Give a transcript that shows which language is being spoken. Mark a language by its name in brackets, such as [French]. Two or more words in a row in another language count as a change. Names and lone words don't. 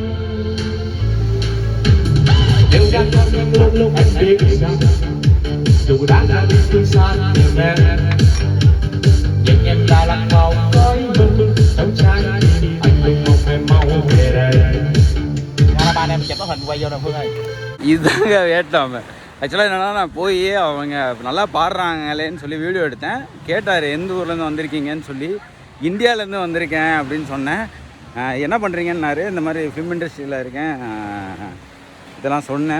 [Vietnamese] Nếu đang có những lúc anh biết rằng dù đã ra đi phương xa nhiều em, nhưng em đã lặng vào với mừng trong trái tim anh luôn mong em mau về đây. Ba anh em chụp cái hình quay vô đồng Phương ơi. [Tamil] இதுதாங்க வியட்நாம். ஆக்சுவலாக என்னென்னா நான் போய் அவங்க நல்லா பாடுறாங்களேன்னு சொல்லி வீடியோ எடுத்தேன். கேட்டார் எந்த ஊர்லேருந்து வந்திருக்கீங்கன்னு சொல்லி. இந்தியாவிலேருந்து வந்திருக்கேன் அப்படின்னு சொன்னேன். என்ன பண்ணுறீங்கன்னாரு. இந்த மாதிரி [English] film industryயில் [Tamil] இருக்கேன் இதெல்லாம் சொன்னேன்.